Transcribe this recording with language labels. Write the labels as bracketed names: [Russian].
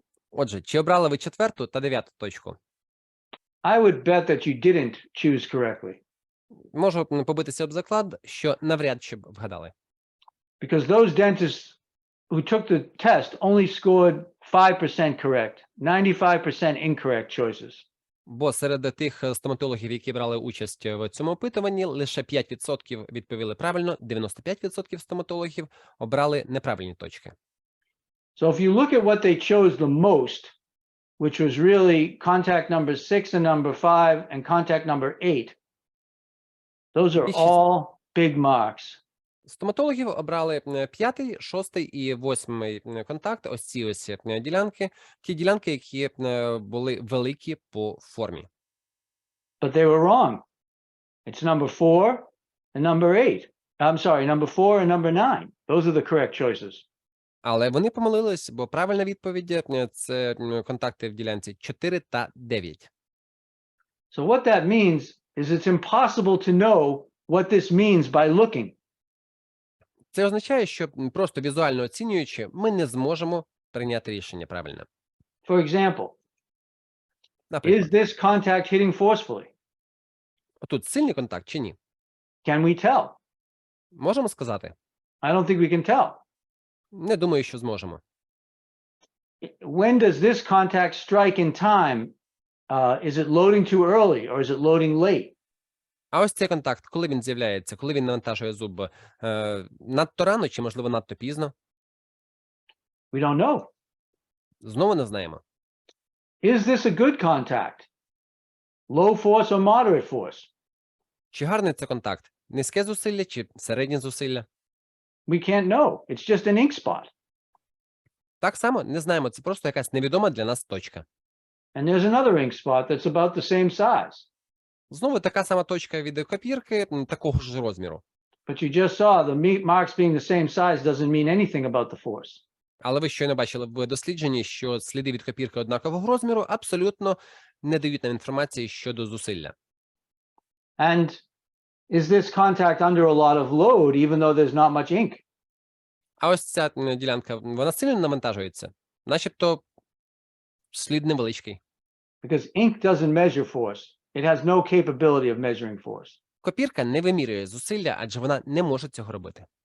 [Ukrainian] Отже, чи обрали ви 4-ту та 9-ту точку? [English] I would bet that you didn't choose correctly, [Ukrainian] Можу побитися об заклад, що навряд чи б вгадали. [English] because those dentists who took the test only scored 5% correct, 95% incorrect choices. [Ukrainian] Бо серед тих стоматологів, які брали участь в цьому опитуванні, лише 5% відповіли правильно, 95% стоматологів обрали неправильні точки. [English] So if you look at what they chose the most, which was really contact number 6 and number 5 and contact number 8, those are all big marks. [Ukrainian] Стоматологів обрали 5-й, 6-й і 8-й контакт, ось ці ось ділянки, ті ділянки, які були великі по формі. [English] But they were wrong. It's number 4 and number 8. I'm sorry, number 4 and number 9. Those are the correct choices. [Ukrainian] Але вони помилились, бо правильна відповідь – це контакти в ділянці 4 та 9. [English] So what that means is it's impossible to know what this means by looking. [Ukrainian] Це означає, що просто візуально оцінюючи, ми не зможемо прийняти рішення правильно. [English] For example, [Ukrainian] Наприклад, [English] is this contact hitting forcefully? [Ukrainian] тут сильний контакт чи ні? [English] Can we tell? [Ukrainian] Можемо сказати? [English] I don't think we can tell. [Ukrainian] Не думаю, що зможемо. [English] When does this contact strike in time? Is it loading too early or is it loading late? [Ukrainian] А ось цей контакт, коли він з'являється, коли він навантажує зуб, надто рано чи, можливо, надто пізно? [English] We don't know. [Ukrainian] Знову не знаємо. [English] Is this a good contact? Low force or moderate force? [Ukrainian] Чи гарний це контакт? Низьке зусилля чи середнє зусилля? [English] We can't know. It's just an ink spot. [Ukrainian] Так само не знаємо, це просто якась невідома для нас точка. [English] And there's another ink spot that's about the same size. [Ukrainian] Знову така сама точка від копірки, такого ж розміру. [English] But you just saw the marks being the same size doesn't mean anything about the force. [Ukrainian] Але ви щойно бачили в дослідженні, що сліди від копірки однакового розміру абсолютно не дають нам інформації щодо зусилля. [English] And is this contact under a lot of load, even though there's not much ink? [Ukrainian] А ось ця ділянка, вона сильно навантажується, начебто слід невеличкий. [English] Because ink doesn't measure force. it has no capability of measuring force. [Ukrainian] Копірка не вимірює зусилля, адже вона не може цього робити.